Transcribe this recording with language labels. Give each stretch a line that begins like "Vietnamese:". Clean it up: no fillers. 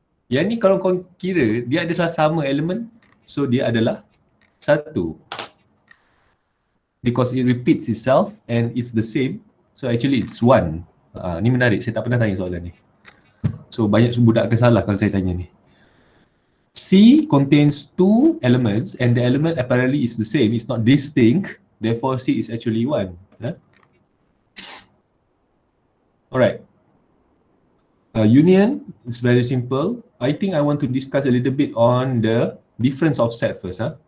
Malay: Yang ni kalau kau kira, dia ada sama elemen, so dia adalah 1.
English: Because it repeats itself and it's the same, so actually it's 1.
Malay: Ni menarik, saya tak pernah tanya soalan ni. So banyak budak akan salah kalau saya tanya ni.
English: C contains two elements and the element apparently is the same, it's not distinct, therefore C is actually 1. Alright. Union, it's very simple. I think I want to discuss a little bit on the difference of set first.